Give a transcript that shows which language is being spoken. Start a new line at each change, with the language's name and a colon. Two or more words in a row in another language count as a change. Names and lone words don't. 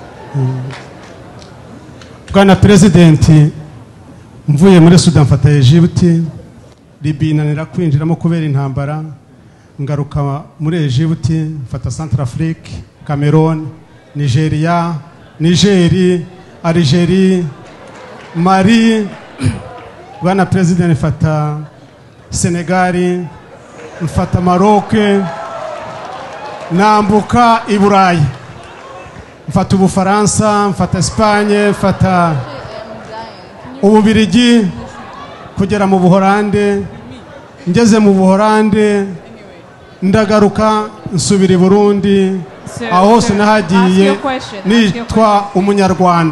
Kinyarwanda: Bwana President, mvuye muri Sudan mfata Egypt, Libya nanira kwinjiramo kubera intambara, ngaruka muri Egypt mfata Centrafrique, Cameroon, Nigeria, Algeria, Mali. Bwana President, mfata Senegal, mfata Maroc, nambuka i Burayi, mfata Ubufaransa, mfata Espagne, mfata Ububirigi, kugera mu Buholande. Ngeze mu Buholande ndagaruka nsubira i Burundi, aho hose nahagiye nitwa umunyarwanda.